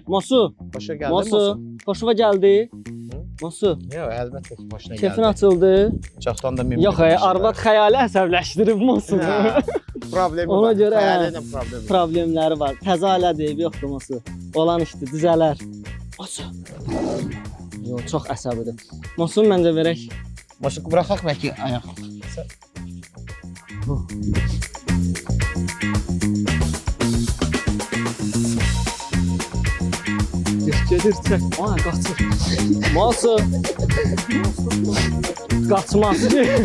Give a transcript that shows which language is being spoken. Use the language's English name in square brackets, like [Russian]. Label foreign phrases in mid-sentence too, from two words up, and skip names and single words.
[Azerbaijani] Mosu, [Turkish] Başa geldi [Azerbaijani] Mosu, xoşuna gəldi? Mosu, [Turkish] Yok elbette başına geldi. [Azerbaijani] keyfin açıldı? [Turkish] Çoktan da memnun. [Azerbaijani] Yox, arvad xəyali əsəbləşdirib Mosunu. Problemi Ona var. görə [Turkish] Hayalinin problemi. [Azerbaijani] problemləri var. Təzə ailə deyib, yoxdur Mosu. Olan işdir, düzələr. Mosu. Yox, çox əsəbidir. Mosun məncə verək. [Turkish] Mosun bırakak belki ayak. [Azerbaijani] Gedir, çək. Aa, qaçır. Mosu. Qaçmaz ki.